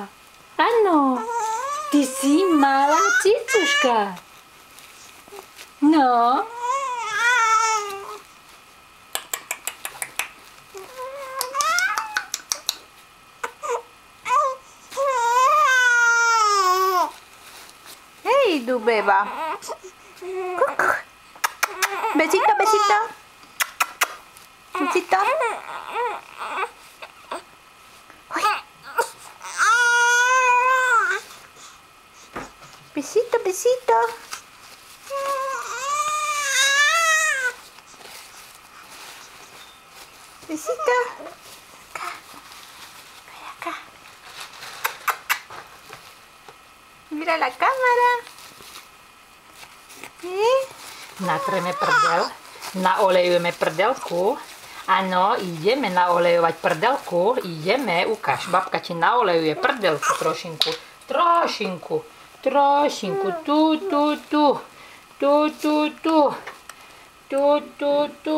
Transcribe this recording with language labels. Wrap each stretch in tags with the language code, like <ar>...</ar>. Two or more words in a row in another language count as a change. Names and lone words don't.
<sk>Áno. Ty si malá cicuška. No. Hejdu,</sk> <es>beba. Besito, besito. Besito. Uy. Besito, besito. Besito. Acá. Ven acá. Mira la cámara.</es> <sk>Natreme prdel, naolejujeme prdelku. Áno, ideme naolejovať prdelku. Ideme, ukáž, babka ti naolejuje prdelku trošinku. Tu.</sk>